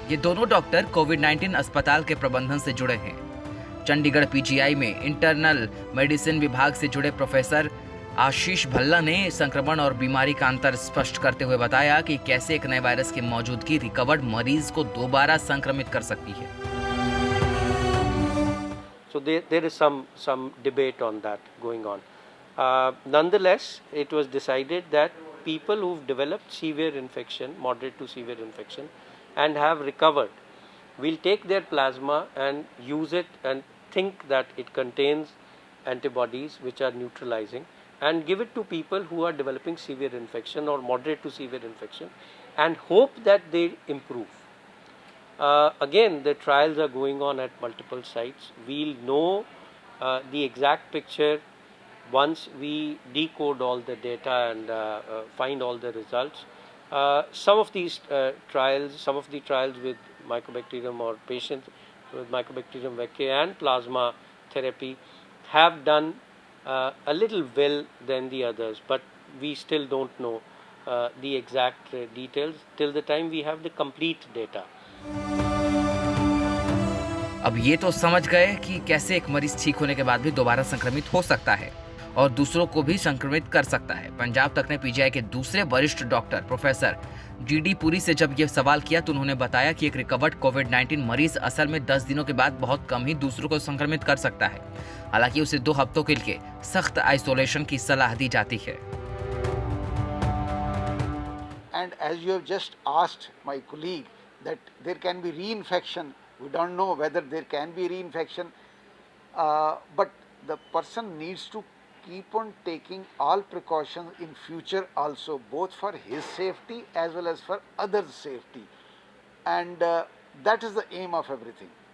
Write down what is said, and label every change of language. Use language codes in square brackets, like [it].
[hi] ये दोनों डॉक्टर कोविड-19 अस्पताल के प्रबंधन से जुड़े हैं। चंडीगढ़ पीजीआई में इंटरनल मेडिसिन विभाग से जुड़े प्रोफेसर आशीष भल्ला ने संक्रमण और बीमारी का अंतर स्पष्ट करते हुए बताया कि कैसे एक नए वायरस की मौजूदगी रिकवर्ड मरीज को दोबारा संक्रमित कर सकती है। [en] So there is some debate on that going on. Nonetheless, it was decided that people who've developed severe infection, moderate to severe infection, and have recovered, will take their plasma and use it and think that it contains antibodies which are neutralizing, and give it to people who are developing severe infection or moderate to severe infection, and hope that they improve. Again, the trials are going on at multiple sites. We'll know the exact picture once we decode all the data and find all the results. Some of these trials, some of the trials with Mycobacterium or patients with Mycobacterium vaccae and plasma therapy have done a little well than the others, but we still don't know the exact details till the time we have the complete data. [hi] अब ये तो समझ गए कि कैसे एक मरीज ठीक होने के बाद भी दोबारा संक्रमित हो सकता है और दूसरों को भी संक्रमित कर सकता है। पंजाब तक ने पीजीआई के दूसरे वरिष्ठ डॉक्टर प्रोफेसर जीडी पुरी से जब ये सवाल किया, तो उन्होंने बताया कि एक रिकवर्ड कोविड-19 मरीज असल में 10 दिनों के बाद बहुत कम ही दूसरों को संक्रमित कर सकता है। हालांकि उसे 2 हफ्तों के लिए सख्त आइसोलेशन की सलाह दी जाती है। [en] And as you have just asked my colleague that there can be reinfection, we don't know whether there can be reinfection, but the person needs to keep on taking all precautions in future also, both for his safety as well as for others' safety, and that is the aim of everything.